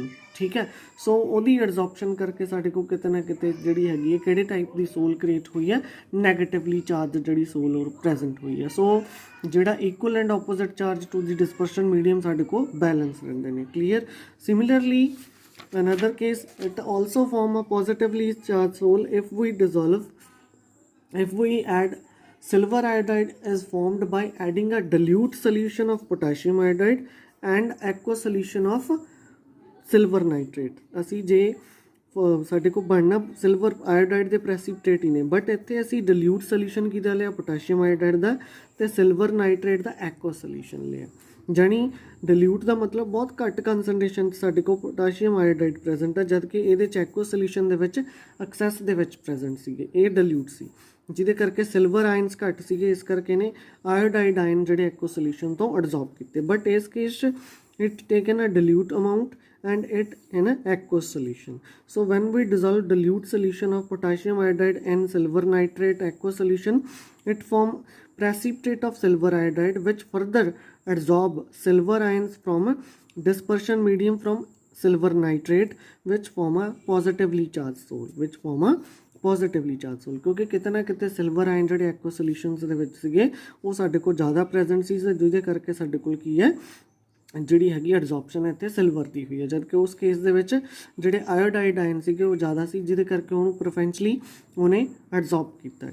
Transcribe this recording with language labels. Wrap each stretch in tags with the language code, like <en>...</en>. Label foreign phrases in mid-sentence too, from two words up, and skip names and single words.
<pa>ਠੀਕ ਹੈ. ਸੋ ਉਹਦੀ ਐਡਜ਼ੋਰਪਸ਼ਨ ਕਰਕੇ ਸਾਡੇ ਕੋਲ ਕਿਤੇ ਨਾ ਕਿਤੇ ਜਿਹੜੀ ਹੈਗੀ ਹੈ ਕਿਹੜੇ ਟਾਈਪ ਦੀ</pa> <en>sol create</en> <pa>ਹੋਈ ਹੈ?</pa> <en>negatively charge</en> <pa>ਜਿਹੜੀ ਸੋਲ ਉਹ ਪ੍ਰੈਜ਼ੈਂਟ ਹੋਈ ਹੈ. ਸੋ ਜਿਹੜਾ</pa> <en>equal and opposite charge to the dispersion medium</en> <pa>ਸਾਡੇ ਕੋਲ ਬੈਲੈਂਸ ਰਹਿੰਦੇ ਨੇ. ਕਲੀਅਰ?</pa> <en>ਸਿਮਿਲਰਲੀ another case, it also form a positively charged sole if we add silver iodide is formed by adding a dilute solution of potassium iodide and aqueous solution of silver nitrate.</en> <pa>ਅਸੀਂ ਜੇ ਸਾਡੇ ਕੋਲ ਬਣਨਾ</pa> <en>silver iodide</en> <pa>ਦੇ ਪ੍ਰੈਸਿਪਿਟੇਟ ਹੀ ਨੇ, ਬਟ ਇੱਥੇ ਅਸੀਂ</pa> <en>dilute solution</en> <pa>ਕਿਹਦਾ ਲਿਆ?</pa> <en>potassium iodide</en> <pa>ਦਾ, ਤੇ</pa> <en>silver nitrate</en> <pa>ਦਾ</pa> <en>aqueous solution</en> <pa>ਲਿਆ. ਜਾਣੀ ਡਿਲੂਟ ਦਾ ਮਤਲਬ ਬਹੁਤ ਘੱਟ ਕੰਸਨਟ੍ਰੇਸ਼ਨ ਸਾਡੇ ਕੋਲ</pa> <en>potassium iodide present</en> <pa>ਆ, ਜਦ ਕਿ ਇਹਦੇ 'ਚ</pa> <en>aqueous solution</en> <pa>ਦੇ ਵਿੱਚ ਐਕਸੈਸ ਦੇ ਵਿੱਚ ਪ੍ਰੈਜ਼ੈਂਟ ਸੀਗੇ. ਇਹ ਡਿਲੂਟ ਸੀ ਜਿਹਦੇ ਕਰਕੇ</pa> <en>silver ions</en> <pa>ਘੱਟ ਸੀਗੇ, ਇਸ ਕਰਕੇ ਨੇ</pa> <en>iodide ion</en> <pa>ਜਿਹੜੇ</pa> <en>aqueous solution</en> <pa>ਤੋਂ ਐਡਜ਼ੋਰਬ ਕੀਤੇ.</pa> <en>ਬਟ</en> <pa>ਇਸ ਕੇਸ 'ਚ</pa> <en>it taken a dilute amount and it in a aqueous solution. So when we dissolve dilute solution of potassium iodide and silver nitrate aqueous solution, it form precipitate of silver iodide which further adsorb silver ions from dispersion medium from silver nitrate, which form a positively charged sole, positively charge sol.</en> <pa>ਕਿਉਂਕਿ ਕਿਤੇ ਨਾ ਕਿਤੇ</pa> <en>silver ion</en> <pa>ਜਿਹੜੇ</pa> <en>aqueous solutions</en> <pa>ਦੇ ਵਿੱਚ ਸੀਗੇ ਉਹ ਸਾਡੇ ਕੋਲ ਜ਼ਿਆਦਾ ਪ੍ਰੈਜ਼ੈਂਟ ਸੀ, ਜਿਹਦੇ ਕਰਕੇ ਸਾਡੇ ਕੋਲ ਕੀ ਹੈ ਜਿਹੜੀ ਹੈਗੀ ਐਡਜ਼ੋਰਪਸ਼ਨ ਇੱਥੇ ਸਿਲਵਰ ਦੀ ਹੋਈ ਹੈ, ਜਦਕਿ ਉਸ ਕੇਸ ਦੇ ਵਿੱਚ ਜਿਹੜੇ</pa> <en>iodide ion</en> <pa>ਸੀਗੇ ਉਹ ਜ਼ਿਆਦਾ ਸੀ, ਜਿਹਦੇ ਕਰਕੇ ਉਹਨੂੰ ਪ੍ਰੀਫਰੈਂਸ਼ਲੀ ਉਹਨੇ ਐਡਜ਼ੋਰਬ ਕੀਤਾ।</pa>